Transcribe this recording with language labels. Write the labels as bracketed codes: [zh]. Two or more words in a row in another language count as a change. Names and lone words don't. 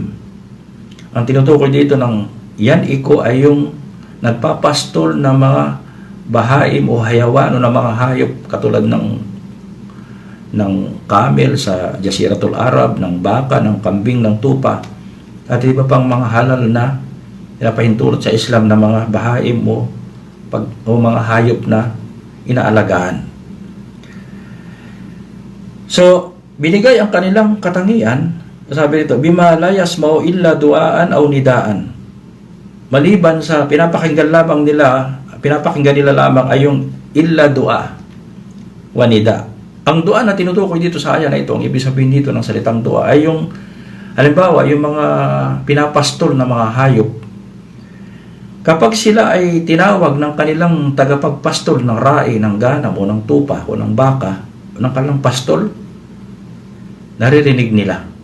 [tl] Ang tinutukoy dito ng [ar] ينعق [tl] ay yung nagpapastol ng mga bahaim o hayawan o ng mga hayop katulad ng camel sa Jaziratul Arab, ng baka, ng kambing, ng tupa, at iba pang mga halal na pinapahintulot sa Islam na mga bahaim o mga hayop na inaalagaan. So, binigay ang kanilang katangian, sabi nito, [ar] بما لا يسمع إلا دعاء ونداء. [tl] Maliban sa pinapakinggan nila lamang ay yung [ar] إلا دعاء ونداء. [tl] Ang du'a na tinutukoy dito sa aya na ito, ang ibig sabihin dito ng salitang du'a ay yung, halimbawa, yung mga pinapastol na mga hayop. Kapag sila ay tinawag ng kanilang tagapagpastol ng rai, ng ganam o ng tupa o ng baka, ng kanilang pastol, naririnig nila.